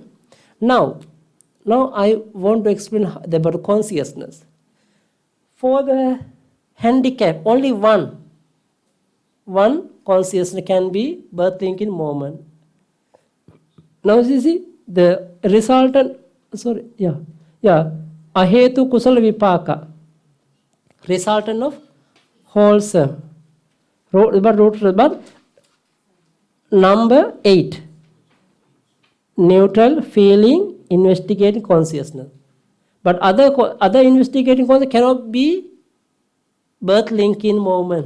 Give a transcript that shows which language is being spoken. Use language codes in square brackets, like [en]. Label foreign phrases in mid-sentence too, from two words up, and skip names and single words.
[en] Now I want to explain about consciousness. For the handicap, only one consciousness can be birth thinking moment. Now you see the resultant. [pi] Ahetu kusala vipaka. [en] Resultant of wholesome. But number 8. Neutral feeling, investigating consciousness. But other investigating consciousness cannot be birth linking moment.